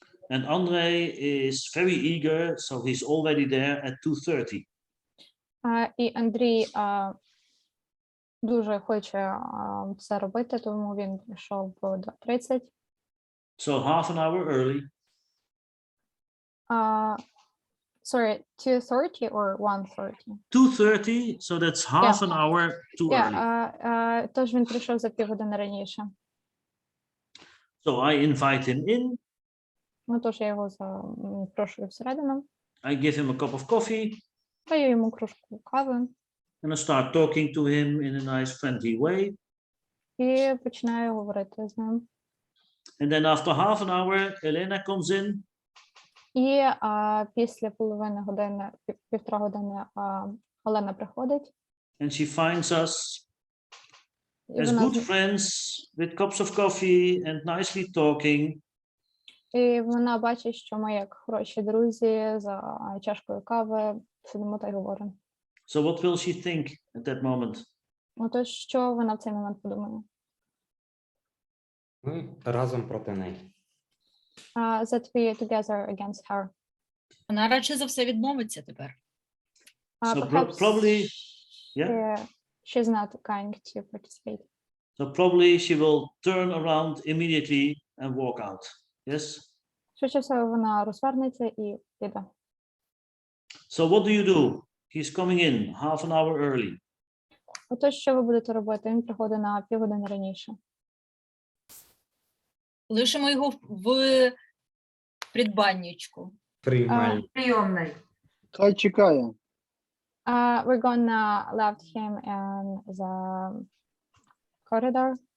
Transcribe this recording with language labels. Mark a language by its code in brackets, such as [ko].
[en] And Andre is very eager, so he's already there at 2:30. [uk] І Андрій дуже хоче це робити, тому він прийшов в 2:30. [en] So half an hour early. Sorry, 2:30 or 1:30? 2:30, so that's half an hour too early. [uk] Тож він прийшов за півгодини раніше. [en] So I invite him in. [uk] Тож я його запрошую всередину. [en] I give him a cup of coffee. [uk] Даю йому кружку кави. [en] And I start talking to him in a nice friendly way. [uk] І починаю говорити з ним. [en] And then after half an hour, Elena comes in. [uk] І після половини години, півтора години Олена приходить. [en] And she finds us [uk] І [en] as [uk] вона, [en] good friends with cups of coffee and nicely talking. [uk] і вона бачить, що ми як хороші друзі за чашкою кави сидимо та й говоримо. [en] So what will she think at that moment? [uk] Отож, що вона в цей момент подумає? Ми разом проти неї. [en] That we together against her. [uk] Вона радше за все відмовиться тепер. [en] So Perhaps probably, yeah. she's not going to participate. So probably she will turn around immediately and walk out. Yes. [uk] Швидше всього вона розвернеться і піде. [en] So what do you do? He's coming in half an hour early. [uk] Отож, що ви будете робити? Він приходить на півгодини раніше. Лишимо його в придбанничку. Прийомний. Хай чекає. [en] We're gonna left him in the corridor.